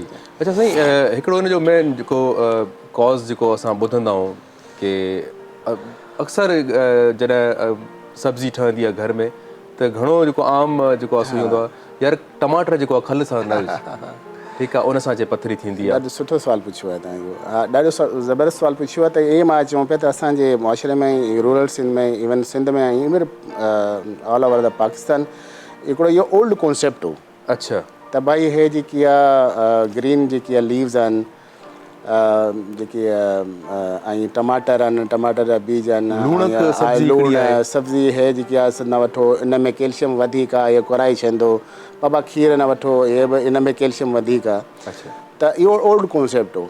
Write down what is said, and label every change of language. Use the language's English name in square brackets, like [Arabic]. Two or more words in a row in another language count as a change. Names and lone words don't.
[Sindhi] अच्छा साईं हिकिड़ो हिन जो मेन जेको कॉज़ जेको असां ॿुधंदा आहियूं की अक्सर जॾहिं सब्ज़ी ठहंदी आहे घर में त घणो जेको आम जेको आहे हूंदो आहे यार टमाटर जेको आहे खल सां न ठीकु आहे उन सां पथरी थींदी आहे। ॾाढो सुठो सवालु पुछियो आहे तव्हां इहो हा ॾाढो ज़बरदस्त सवालु पुछियो आहे त इहे मां चवां पिया त असांजे मुआशिरे में रूरल सिंध में इवन सिंध में ऐं [English] even all over the Pakistan [Sindhi] हिकिड़ो इहो [English] old concept [Sindhi] हो। अच्छा त भई इहे जेकी आहे ग्रीन जेकी आहे लीव्स आहिनि जेकी ऐं टमाटर आहिनि टमाटर जा बीज आहिनि लूण सब्ज़ी इहे जेकी आहे न वठो इन में कैल्शियम वधीक आहे इहो कोराए छॾींदो बाबा खीर न वठो इहे बि इन में कैल्शियम वधीक आहे त इहो [English] old concept [Sindhi] हो।